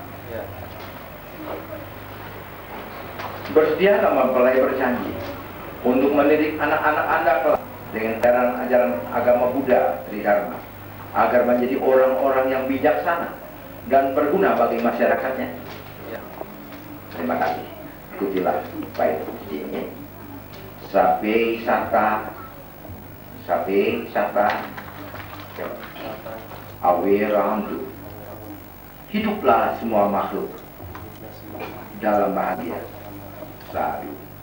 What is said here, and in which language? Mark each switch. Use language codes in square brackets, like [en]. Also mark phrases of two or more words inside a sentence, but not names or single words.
[id] Bersedia mempelai berjanji untuk mendidik anak-anak Anda kelak dengan ajaran agama Buddha Tridharma agar menjadi orang-orang yang bijaksana dan berguna bagi masyarakatnya? Terima kasih. Ikutilah baik ini. [pi] Sabe sata awirandu. [id] Hiduplah semua makhluk dalam bahagia. Sadu.